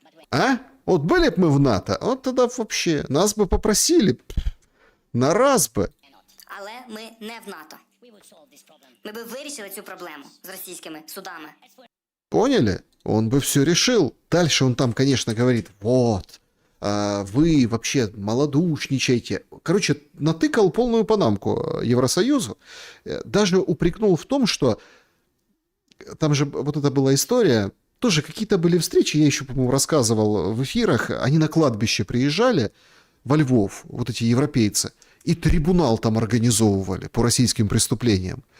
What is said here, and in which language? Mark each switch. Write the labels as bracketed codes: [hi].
[ru] А? Вот были бы мы в НАТО, вот тогда вообще нас бы попросили на раз бы. [uk] Але ми не в НАТО. Ми би вирішили цю проблему з російськими судами. [ru] Поняли? Он бы все решил. Дальше он там, конечно, говорит, вот, вы вообще малодушничаете. Короче, натыкал полную панамку Евросоюзу. Даже упрекнул в том, что там же вот это была история, тоже какие-то были встречи, я еще, по-моему, рассказывал в эфирах, они на кладбище приезжали во Львов, вот эти европейцы, и трибунал там организовывали по российским преступлениям.